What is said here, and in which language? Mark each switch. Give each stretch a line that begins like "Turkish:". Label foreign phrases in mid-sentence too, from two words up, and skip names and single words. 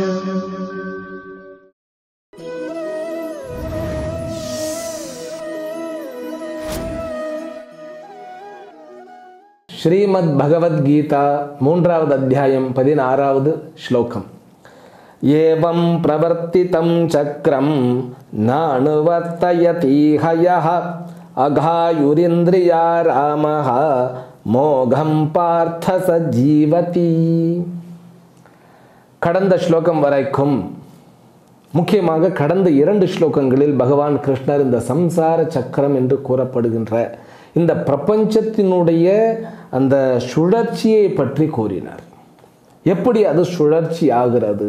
Tamil: ஸ்ரீமத் பகவத் கீதா மூன்றாவது அத்யாயம் 16வது श्लोकम.
Sanskrit: एवं प्रवर्तितं चक्रं नानुवर्तयति हयः अघायुरिन्द्रिया रामः मोघं पार्थ स जीवति.
Tamil: கடந்த ஸ்லோகம் வரைக்கும் முக்கியமாக கடந்த 2 ஸ்லோகங்களில் பகவான் கிருஷ்ணர் இந்த சம்சார சக்கரம் என்று கூறப்படுகின்ற இந்த பிரபஞ்சத்தினுடைய அந்த சுழற்சியை பற்றி கூறினார். எப்படி அது சுழற்சி ஆகிறது?